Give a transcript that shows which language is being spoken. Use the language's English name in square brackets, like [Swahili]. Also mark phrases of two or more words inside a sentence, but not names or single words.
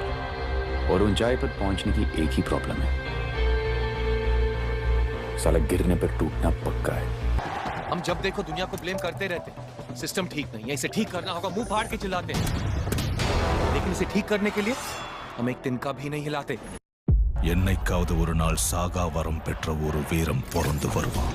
[Hindi] और ऊंचाई पर पहुंचने की एक ही प्रॉब्लम है, साला गिरने पर टूटना पक्का है। हम जब देखो दुनिया को ब्लेम करते रहते हैं। सिस्टम ठीक नहीं है, इसे ठीक करना होगा, मुंह फाड़ के चिल्लाते हैं, लेकिन इसे ठीक करने के लिए हम एक तिनका भी नहीं हिलाते। [Tamil] என்னைக்காவது ஒரு நாள் சாகா வரம் பெற்ற ஒரு வீரம் பிறந்து வருவான்.